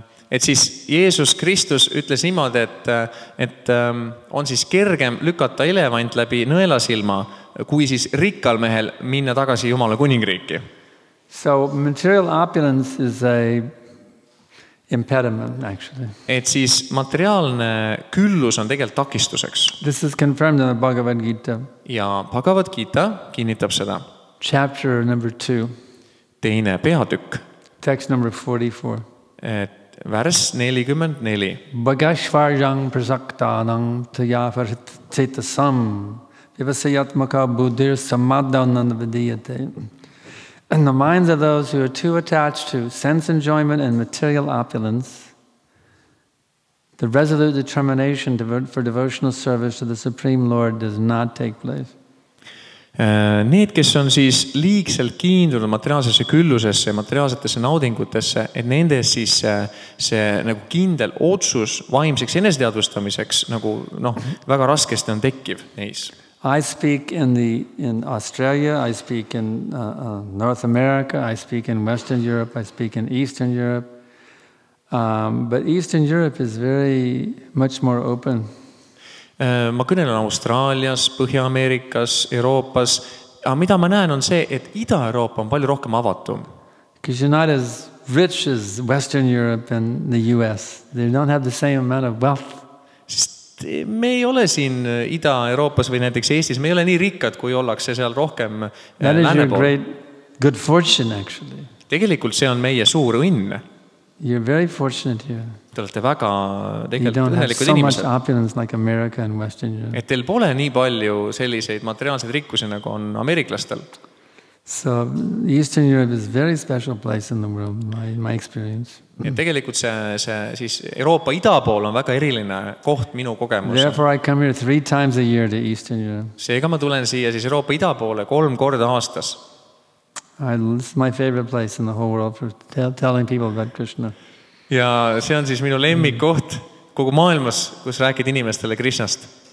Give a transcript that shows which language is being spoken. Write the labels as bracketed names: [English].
[Estonian] Et siis Jeesus Kristus ütles niimoodi, et on siis kergem lükata elevant läbi nõelasilma, kui siis rikkal mehel minna tagasi Jumala kuningriiki. [English] So material opulence impediment, actually. [Estonian] et siis materiaalne küllus on tegelikult takistuseks. [English] This is confirmed in the Bhagavad Gita, [Estonian] Ja Bhagavad Gita kinnitab seda. [English] chapter number 2, [Estonian] Teine peatükk, [English] text number 44. [Estonian] värss 44. [Sanskrit] Bhagashvarjang prasaktanang tayavarcetasam vivasayatmaka buddhir samadhananavadiyate. [English] And the minds of those who are too attached to sense enjoyment and material opulence, the resolute determination for devotional service to the Supreme Lord does not take place. [Estonian] Need, kes on siis liigselt kiindunud materiaalsesse küllusesse ja materiaalsetesse naudingutesse, et nendes siis see nagu kindel otsus vaimseks eneseteadvustamiseks nagu väga raskesti on tekkiv neis. [English] I speak in Australia, I speak in North America, I speak in Western Europe, I speak in Eastern Europe. But Eastern Europe is very much more open. [Estonian] Ma kõnelen Austraalias, Põhja-Ameerikas, Euroopas, aga mida ma näen on see, et Ida-Euroopa on palju rohkem avatum. [English] Because you're not as rich as Western Europe and the US. They don't have the same amount of wealth. [Estonian] Sest me ei ole siin Ida-Euroopas või näiteks Eestis, me ei ole nii rikkad, kui ollakse seal rohkem [English] That is your [Estonian] lääne pool. [English] great good fortune, actually. [Estonian] Tegelikult see on meie suur õnn. [English] You're very fortunate here. [Estonian] Te olete väga [English] You [Estonian] tegelikult [English] don't have [Estonian] õnnelikud [English] so much [Estonian] inimesed. [English] opulence like America and Western Europe. [Estonian] Et teil pole nii palju selliseid materiaalseid rikkusi, nagu on ameeriklastel. [English] So Eastern Europe is a very special place in the world, in my experience. [Estonian] Et tegelikult see siis Euroopa ida pool on väga eriline koht minu kogemus. [English] Therefore, I come here 3 times a year to Eastern Europe. [Estonian] Seega ma tulen siia siis Euroopa ida poole 3 korda aastas. [English] This is my favorite place in the whole world for telling people about Krishna. [Estonian] Ja see on siis minu lemmikkoht kogu maailmas, kus rääkida inimestele Krishnast.